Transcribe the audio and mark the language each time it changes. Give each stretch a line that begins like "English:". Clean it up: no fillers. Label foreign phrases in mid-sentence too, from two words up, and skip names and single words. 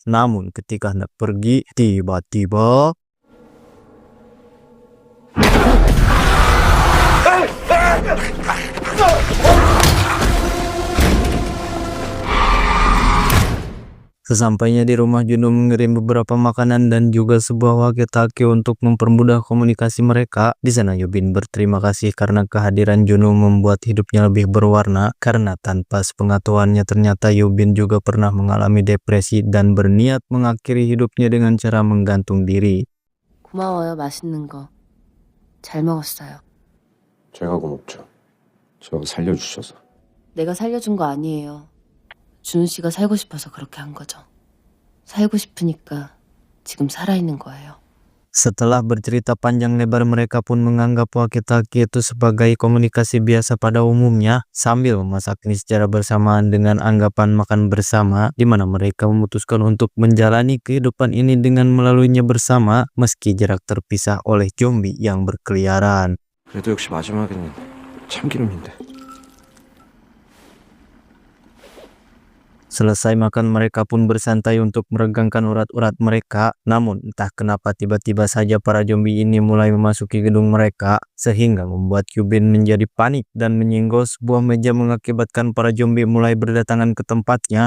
Indonesian: Namun ketika hendak pergi, tiba-tiba sesampainya di rumah, Junwoo mengirim beberapa makanan dan juga sebuah walkie-talkie untuk mempermudah komunikasi mereka. Di sana Yubin berterima kasih karena kehadiran Junwoo membuat hidupnya lebih berwarna, karena tanpa sepengetahuannya ternyata Yubin juga pernah mengalami depresi dan berniat mengakhiri hidupnya dengan cara menggantung diri.
Korean: 고마워요, 맛있는 거. 잘 먹었어요. 제가 고맙죠. 저 살려주셔서. 내가 살려준 거 아니에요. 준우 씨가 살고 싶어서 그렇게 한 거죠. 살고 싶으니까 지금 살아있는 거예요.
Indonesian: Setelah bercerita panjang lebar, mereka pun menganggap walkie-talkie itu sebagai komunikasi biasa pada umumnya, sambil memasak ini secara bersamaan dengan anggapan makan bersama, di mana mereka memutuskan untuk menjalani kehidupan ini dengan melaluinya bersama, meski jarak terpisah oleh zombie yang berkeliaran.
Korean: 그래도 역시 마지막에는 참기름인데.
Indonesian: Selesai makan, mereka pun bersantai untuk meregangkan urat-urat mereka. Namun entah kenapa tiba-tiba saja para zombie ini mulai memasuki gedung mereka, sehingga membuat Yubin menjadi panik dan menyinggol sebuah meja mengakibatkan para zombie mulai berdatangan ke tempatnya.